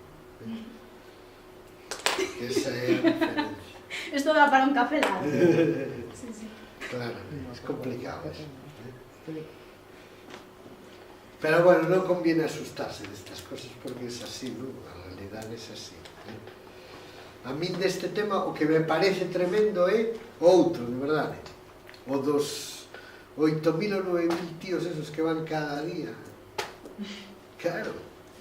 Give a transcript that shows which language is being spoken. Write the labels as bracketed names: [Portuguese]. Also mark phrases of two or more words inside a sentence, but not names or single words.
[Spanish] Esa es la diferencia. Esto da para un café largo. Sí, sí. Claro, es complicado eso. Pero bueno, no conviene asustarse de estas cosas porque es así, ¿no? La realidad es así. [Galician] A mí deste tema o que me parece tremendo é outro, de verdade. O dos 8.000 ou 9.000 tíos esos que van cada día. Claro.